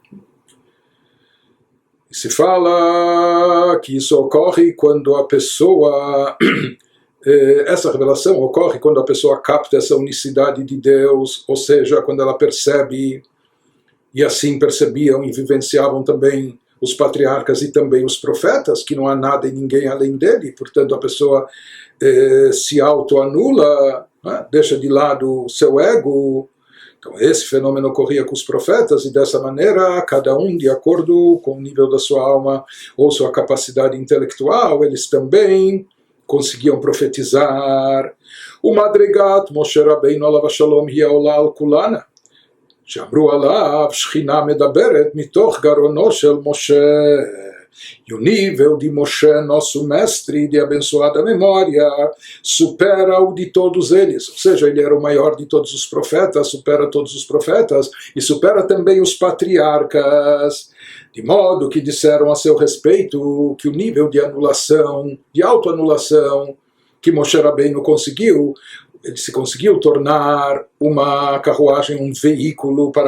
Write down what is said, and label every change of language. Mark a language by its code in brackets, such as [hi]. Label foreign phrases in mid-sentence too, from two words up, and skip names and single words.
[pt] Se fala que isso ocorre quando a pessoa, essa revelação ocorre quando a pessoa capta essa unicidade de Deus, ou seja, quando ela percebe, e assim percebiam e vivenciavam também os patriarcas e também os profetas, que não há nada e ninguém além dele, portanto a pessoa se autoanula, né? Deixa de lado o seu ego. Então esse fenômeno ocorria com os profetas, e dessa maneira, cada um de acordo com o nível da sua alma ou sua capacidade intelectual, eles também conseguiam profetizar. [he] O מדרגת משה רבינו עליו שלום היא העולה על כולנה, שאמרו עליו שכינה מדברת מתוך גרונו של משה. [pt] E o nível de Moshe, nosso mestre de abençoada memória, supera o de todos eles. Ou seja, ele era o maior de todos os profetas, supera todos os profetas e supera também os patriarcas. De modo que disseram a seu respeito que o nível de anulação, de autoanulação, que Moshe Rabbeinu conseguiu, ele se conseguiu tornar uma carruagem, um veículo para